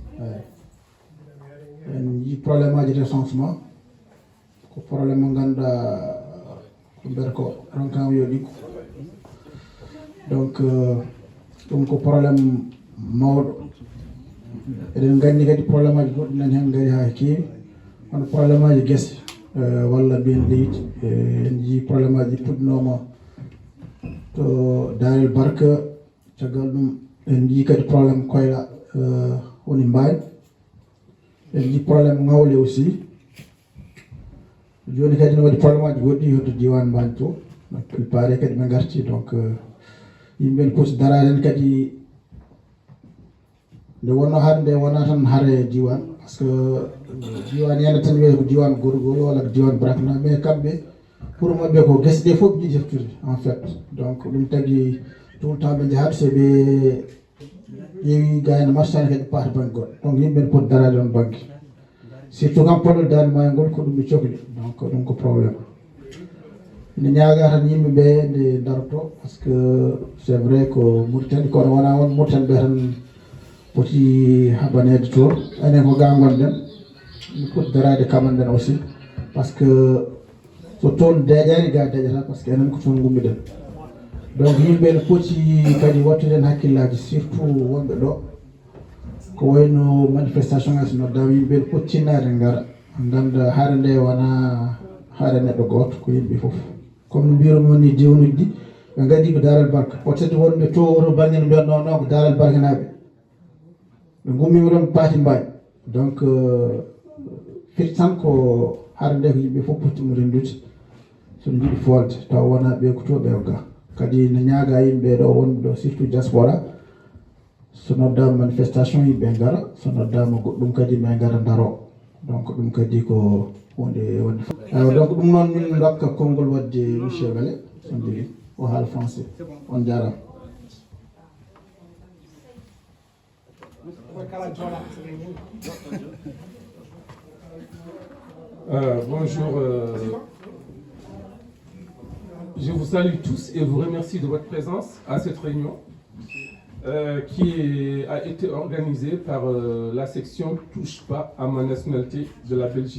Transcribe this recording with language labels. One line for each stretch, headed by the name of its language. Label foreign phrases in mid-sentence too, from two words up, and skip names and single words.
Fula: en jii probléme aji recensement ko probléme mo ganduɗa ko mbiyata ko ronkama yo ɗiggo donc ɗum ko probléme mawɗo eɗen gandi kadi probléme aji goɗɗi nani hen gari ha keewi hono probléme aji guese walla mbiyen leydi en jii probléme aji puɗɗinoma to Darel Barka caggal ɗum en jii kadi probléme koyla woni Mbaye en jii probléme Ngawle aussi joni kadi ne waɗi probléme aji goɗɗi yotto diwan Mbaye to
French: il paraît
Fula: kadi ɓe garti donc yimɓe ne poti darade hen kadi nde wonno hande wona tan haare diwan
French: par ce que
Fula: diwan yande tan wiyata ko diwan Gorgol walla ko diwan Brakna mais kamɓe pour mabɓe ko guese ɗe fof ɓe jiɗi heftude
French: en fait
Fula: donc ɗum tagui
French: tout le temps
Fula: ɓe jahat so ɓe ƴeewi gayno marchane kadi paata banggue goɗɗo donc yimɓe ne poti darade on banggue surtout kam podɗo dande maayo ngol ko ɗum ɓe cohli donc ɗum ko probléme ene ñaaga tan yimɓeɓe nde daroto
French: par ce que c'est vrai
Fula: ko Mauritanie kono wona won Mauritanie ɓe tan poti haɓanede toon enen ko ga gonɗen mi poti darade kamanden aussi
French: par ce que
Fula: so toon deeƴani ga deeƴata
French: par ce que
Fula: enen ko toon gummiɗen donc yimɓe ne poti kadi wattude hen hakkillaji surtout wonɓe ɗo ko wayno manifestation ngaji noddama yimɓe ne poti tinnade gara ganda haare nde wona haare neɗɗo goto ko yimɓe foof comme no mbiruno ni diwanuji ɗi ɓe gadi ko Darel Barka
French: peut être
Fula: wonɓe to oto banggue no mbiyatno non ko Darel Barka naɓe ɓe gummima ɗon paati Mbaye donc firti tan ko haare nde ko yimɓe foof potimo rendude sono jiiɗi folde taw wona ɓe ko to ɓe ga kadi ne ñaaga yimɓe ɗo wonɓe ɗo surtout diaspora so noddama manifestation yimɓe gara so noddama goɗɗum kadi ɓe gara daro donc ɗum kadi ko hunde wonde donc ɗum noon min dokka konngol wadde monsieur Wele son jogui o haala français on jarama.
French: Bonjour, je vous salue tous et vous remercie de votre présence à cette réunion qui a été organisée par la section Touche pas à ma nationalité de la Belgique.